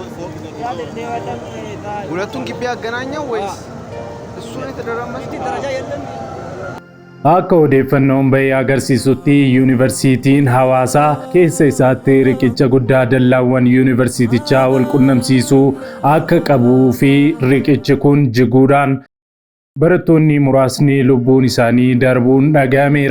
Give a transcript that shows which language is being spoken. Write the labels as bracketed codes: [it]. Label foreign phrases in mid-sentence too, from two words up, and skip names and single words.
[am] ሁለቱን ግቢ ያገናኘው ወይስ እሱ ነው የተደረመሰው ደረጃ የለም [om] Akka odeeffannoon bahee agarsiisutti yuunivarsiitiin Hawaasaa keessa isaatti riqicha guddaa dallaawwan yuunivarsiitichaa wal qunnamsiisuu akka qabuu fi riqichi kun jiguudhaan barattoonni muraasni lubbuun isaanii darbuun nagahameera.